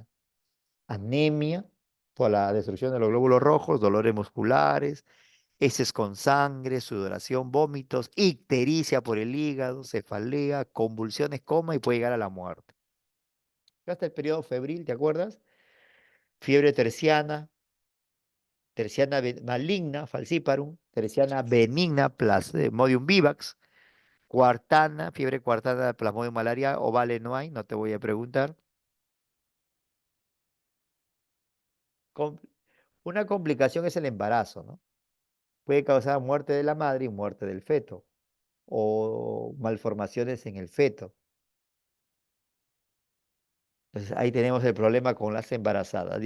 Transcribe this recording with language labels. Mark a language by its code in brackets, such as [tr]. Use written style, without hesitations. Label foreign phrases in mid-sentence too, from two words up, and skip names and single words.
[es] Anemia por la destrucción de los glóbulos rojos, dolores musculares, heces con sangre, sudoración, vómitos, ictericia por el hígado, cefalea, convulsiones, coma y puede llegar a la muerte. Hasta el periodo febril, ¿te acuerdas? Fiebre terciana, maligna, falciparum, terciana benigna, Plasmodium vivax, cuartana, fiebre cuartana, Plasmodium malaria, ovale no hay, no te voy a preguntar. Com- una complicación es el embarazo, ¿no? Puede causar muerte de la madre y muerte del feto, o malformaciones en el feto. Entonces ahí tenemos el problema con las embarazadas.